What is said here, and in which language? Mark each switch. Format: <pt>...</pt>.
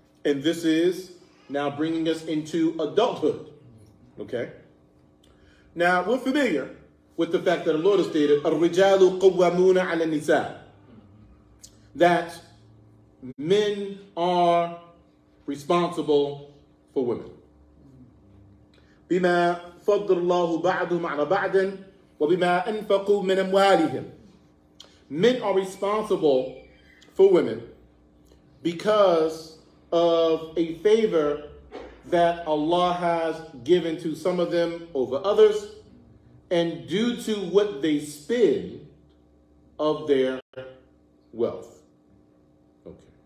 <en>And this is now bringing us into adulthood. Okay? Now, we're familiar with the fact that the Lord has stated,</en> <ar>الرِّجَالُ قَوَّامُونَ عَلَى النِّسَاءِ,</ar> <en>that men are responsible for women.</en> <ar>بما فضل الله بعضهم على بعض وبما أنفقوا من أموالهم.</ar> <en>Men are responsible for women because of a favor that Allah has given to some of them over others, and due to what they spend of their wealth. Okay.</en>